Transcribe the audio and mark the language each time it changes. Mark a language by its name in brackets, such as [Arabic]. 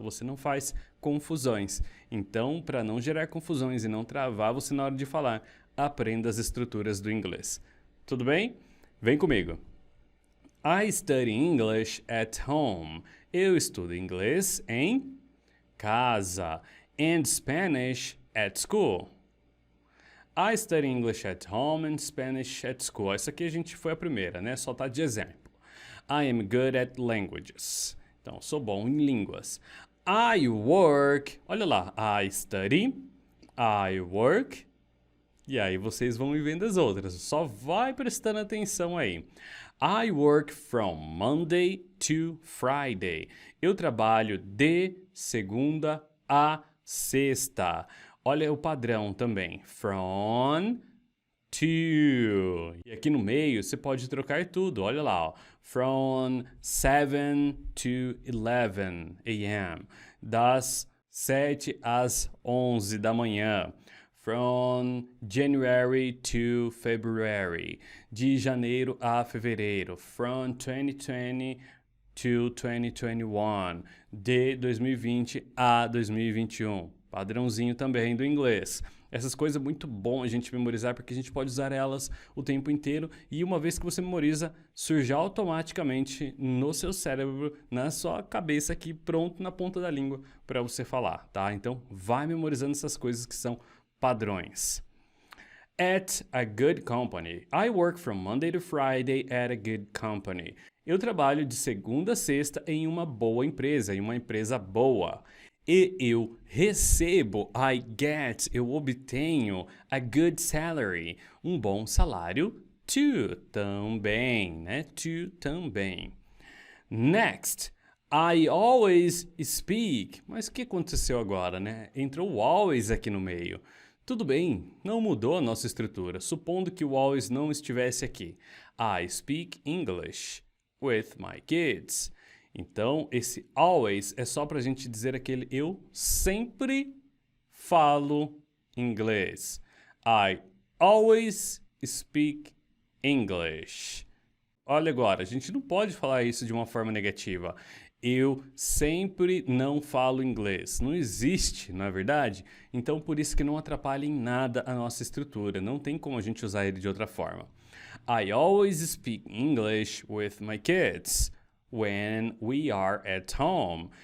[Portuguese] Você não faz confusões. Então, para não gerar confusões e não travar você na hora de falar, aprenda as estruturas do inglês. Tudo bem? Vem comigo. [English] I study English at home. [Portuguese] Eu estudo inglês em casa. [English] And Spanish at school. I study English at home and Spanish at school. [Portuguese] Essa aqui a gente foi a primeira, né? Só tá de exemplo. [English] I am good at languages. [Portuguese] Então, sou bom em línguas. [English] I work. [Portuguese] Olha lá. [English] I study. I work. [Portuguese] E aí vocês vão vendo as outras. Só vai prestando atenção aí. [English] I work from Monday to Friday. [Portuguese] Eu trabalho de segunda a sexta. Olha o padrão também. From to. E aqui no meio você pode trocar tudo. Olha lá, ó. [English] From 7 to 11 a.m. [Portuguese] Das 7 às 11 da manhã. [English] From January to February. [Portuguese] De janeiro a fevereiro. [English] From 2020 to 2021. [Portuguese] De 2020 a 2021. Padrãozinho também do inglês. Essas coisas é muito bom a gente memorizar porque a gente pode usar elas o tempo inteiro e uma vez que você memoriza, surge automaticamente no seu cérebro, na sua cabeça aqui, pronto na ponta da língua para você falar, tá? Então, vai memorizando essas coisas que são padrões. [English] At a good company. I work from Monday to Friday at a good company. [Portuguese] Eu trabalho de segunda a sexta em uma boa empresa, em uma empresa boa. E eu recebo, [English] I get, [Portuguese] eu obtenho [English] a good salary, [Portuguese] um bom salário, too, também, né? [English] To, [Portuguese] também. [English] Next, I always speak. [Portuguese] Mas o que aconteceu agora, né? Entrou o always aqui no meio. Tudo bem, não mudou a nossa estrutura, supondo que o always não estivesse aqui. [English] I speak English with my kids. [Portuguese] Então, esse always é só para a gente dizer aquele eu sempre falo inglês. [English] I always speak English. [Portuguese] Olha agora, a gente não pode falar isso de uma forma negativa. Eu sempre não falo inglês. Não existe, não é verdade? Então, por isso que não atrapalha em nada a nossa estrutura. Não tem como a gente usar ele de outra forma. [English] I always speak English with my kids when we are at home.